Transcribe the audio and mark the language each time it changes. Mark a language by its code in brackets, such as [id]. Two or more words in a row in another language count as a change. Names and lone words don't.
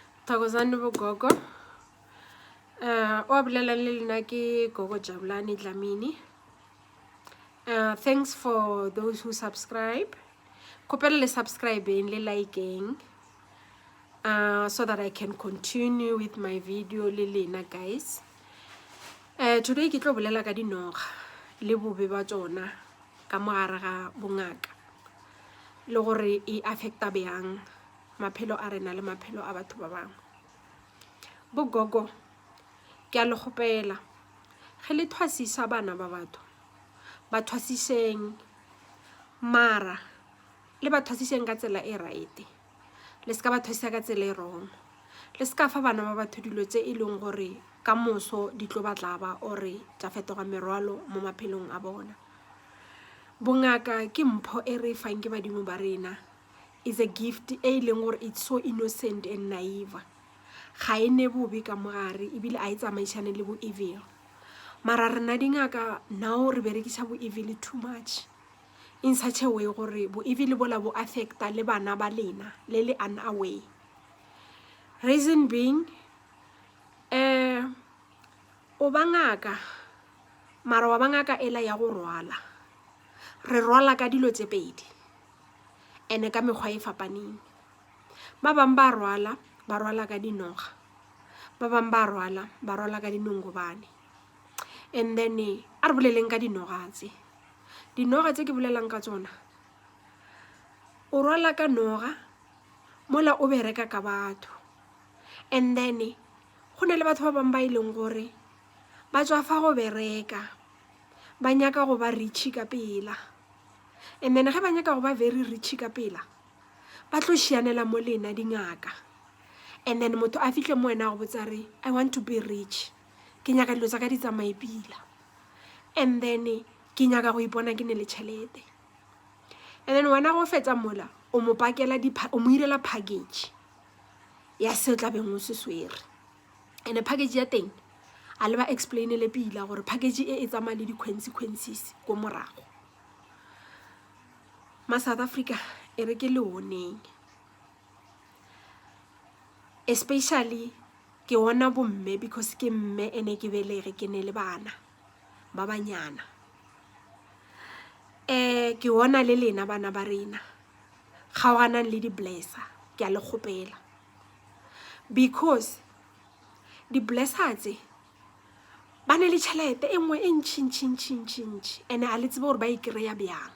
[nso] Thokozani bogogo. O bolela le lena ke Gogo Jabulani Dlamini. [en] Thanks for those who subscribe. [nso] Kopela le [en] subscribing, le liking, so that I can continue with my video [nso] le lena, [en] guys. [nso] Today ke tlo bolela ka dinoga le bobe ba tsona ka mogare ga bongaka le gore e affecta bjang maphelo a rena le maphelo a batho ba bangwe. Bogogo ke a le gopela ge le thwasisa bana ba batho ba thwasiseng mara le ba thwasiseng ka tsela e right, le ska ba thwasisa ka tsela e wrong, le ska fa bana ba batho dilo tse e leng gore ka moso di tlo batla ba ore tsa fetoga merwalo mo maphelong a bona. Bongaka ke mpho e re fang ke badimo ba rena, [en] is a gift [nso] e leng gore [en] it's so innocent and naive. [nso] Ga ene bobe ka mogare ebile a tsamaisane le bo evil. Mara rena dingaka now re berekisa bo evil [en] too much in such a way [nso] gore bo evil bola bo affecta le bana ba lena le le unaware. Reason being o bangaka mara wa bangaka ela ya go rwala, re rwala ka dilo tse pedi ene ka mekgwa e fapaneng. Ba bang ba rwala ka dinoga, ba bang ba rwala ka dinongobane. [en] And then [nso] a re boleleng ka dinoga tse ke bolelang ka tsona, o rwala ka noga mola o bereka ka batho, [en] and then [nso] go ne le batho ba bang ba ileng gore ba tswa fa go bereka ba nyaka go ba rich ka pela, [en] and then [nso] ge ba nyaka go ba [en] very rich [nso] ka pela ba tlo šianela mo lena dingaka, [en] and then [nso] motho a fihle mo wena go botsa re [en] I want to be rich, [nso] ke nyaka dilo tsa ka di tsamaye pila, [en] and then [nso] ke nyaka go ipona ke ne le tšhelete. [en] And then [nso] wena go fetsa mola o mo pakela o mo irela package ya se tla beng o se swere, and package ya teng a le ba explainele pila gore package e tsamaya le di-consequences ko morago. Ma South Africa e re ke leoneng, especially ke wona bomme because ke mme ene ke belege ke ne le bana ba banyana. Ke wona le lena bana ba rena kgaoganang le di-blesser, ke a le kgopela because di-blesser tse ba ne le tšhelete e nngwe e ntšhi ene a le tsebe gore ba e kry-a bjang.